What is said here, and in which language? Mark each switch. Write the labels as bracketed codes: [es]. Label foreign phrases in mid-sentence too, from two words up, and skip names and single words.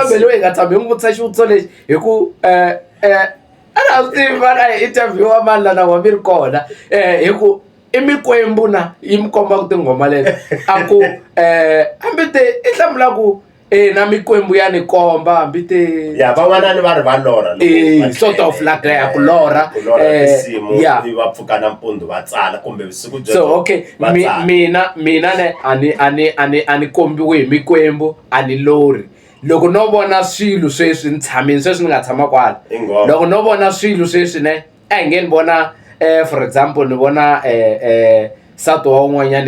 [ts] kambe hi nga tshami hi n'wi vutisa xivutiso lexi hi ku a na swi tivi vana hi interview wa mani lana wa mi ri kona hi ku i mikwembu na yi mi kombaka tinghoma leti a ku hambi i hlamula ku na mikwembu ya ni komba hambi ya van'wana ni va ri va lorha [en] sort of like [ts] ya ku lorha risimu va pfuka nampundzu va tsala kumbe vusiku byo so okay mina ne a ni kombiwe hi mikwembu a ni lori loko no vona swilo sweswi ni tshamini sweswi ni nga tshama kwala loko no vona swilo sweswi ne a hi nge ni vona [en] for example [ts] ni vona sato wa un'wanyana